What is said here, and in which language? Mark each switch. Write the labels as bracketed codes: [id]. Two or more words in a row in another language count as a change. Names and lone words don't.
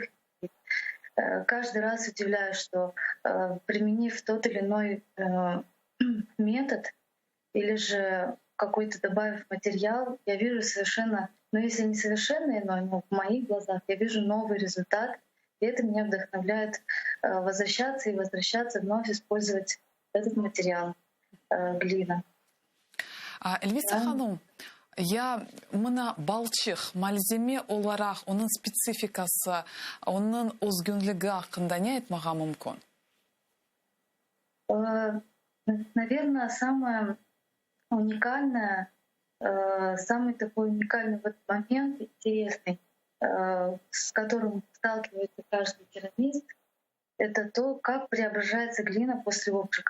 [ru] Каждый раз удивляюсь, что применив тот или иной метод или же какой-то добавив материал, я вижу совершенно, если не совершенно иной, но в моих глазах я вижу новый результат, и это меня вдохновляет возвращаться, вновь использовать этот материал, глина. [crh] Elvisa Hanım, mına balçıq, malzeme olarak onun spesifikası, onun özgünlüğü hakkında ne etmeye mümkün? [ru] Наверное, самый такой уникальный вот момент, интересный, с которым сталкивается каждый керамист, это то, как преображается глина после обжига.